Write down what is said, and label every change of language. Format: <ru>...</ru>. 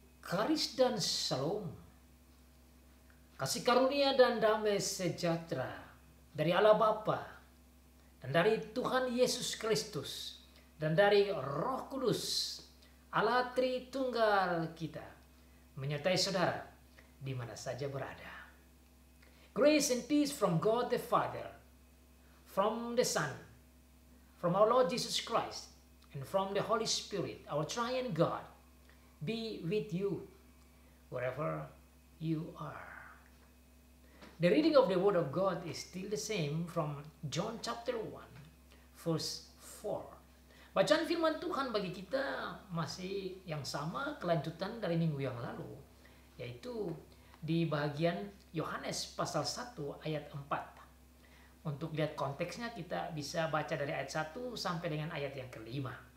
<id>Karis dan Shalom, kasih karunia dan damai sejahtera dari Allah Bapa dan dari Tuhan Yesus Kristus dan dari Roh Kudus, Allah Tritunggal kita, menyertai saudara di mana saja berada.</id> <en>Grace and peace from God the Father, from the Son, from our Lord Jesus Christ, and from the Holy Spirit, our triune God, be with you wherever you are. The reading of the Word of God is still the same from John chapter 1, verse 4.</en> <id>Bacaan firman Tuhan bagi kita masih yang sama, kelanjutan dari minggu yang lalu, yaitu di bagian Yohanes pasal 1 ayat 4. Untuk lihat konteksnya kita bisa baca dari ayat 1 sampai dengan ayat yang kelima.</id>